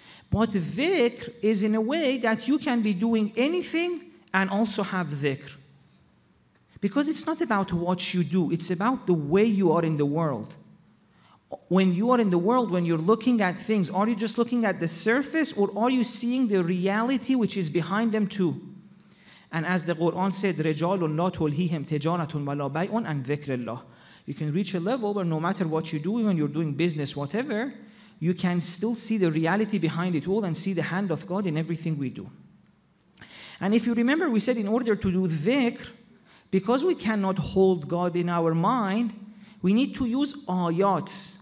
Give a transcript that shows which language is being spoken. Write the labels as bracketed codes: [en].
[en] But dhikr is in a way that you can be doing anything and also have dhikr. Because it's not about what you do, it's about the way you are in the world. When you are in the world, when you're looking at things, are you just looking at the surface, or are you seeing the reality which is behind them too? And as the Quran said, [ar] رِجَالٌ لَا تُلْهِيهِمْ تِجَارَةٌ وَلَا بَيْعٌ عَنْ ذِكْرِ اللَّهِ. [en] You can reach a level where no matter what you do, when you're doing business, whatever, you can still see the reality behind it all and see the hand of God in everything we do. And if you remember, we said in order to do dhikr, because we cannot hold God in our mind, we need to use ayat.